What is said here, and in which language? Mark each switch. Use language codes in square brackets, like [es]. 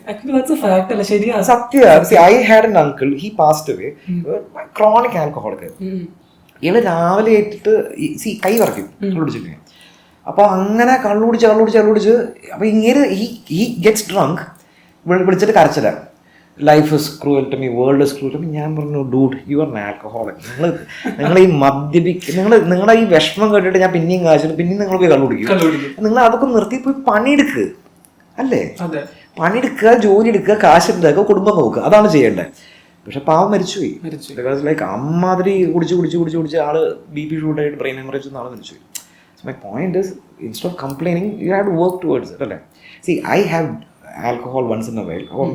[en] Actually that's a fact [ml] അല്ല, ശരിയാ. സത്യം. [en] See, I had an uncle, he passed away, chronic alcoholic. [ml] ഇയാള് രാവിലെ ഏറ്റിട്ട് കൈ വറക്കും കള്ളുടിച്ചിട്ട്. അപ്പോൾ അങ്ങനെ കള്ളുടിച്ച് അപ്പോൾ ഇങ്ങനെ ഈ ഗെറ്റ്സ് ഡ്രങ്ക്, വിളിച്ചിട്ട് കരച്ചില്ല, [en] life is cruel to me, [ml] world is cruel to me. ഞാൻ പറഞ്ഞു, [en] Dude you are alcoholic. [ml] നിങ്ങൾ ഈ നിങ്ങളുടെ ഈ വിഷമം കേട്ടിട്ട് ഞാൻ പിന്നെയും കാശിട്ട് പിന്നെയും നിങ്ങൾ പോയി കള്ളുടിക്കും. നിങ്ങൾ അതൊക്കെ നിർത്തി പോയി പണിയെടുക്കുക, അല്ലേ? പണിയെടുക്കുക, ജോലി എടുക്കുക, കാശുണ്ടാക്കുക, കുടുംബം നോക്കുക, അതാണ് ചെയ്യേണ്ടത്. പക്ഷെ പാവം മരിച്ചുപോയി. ബിക്കോസ് ലൈക്ക് അമ്മാതിരി കുടിച്ച് ആള് BP ഷൂട്ടായിട്ട് ബ്രെയിൻ ഹെമറേജ് ആള് മരിച്ചുപോയി. [en] So my point is, instead of complaining, you have to work towards it. [ml] അല്ലേ? [en] See, I have alcohol once in a while.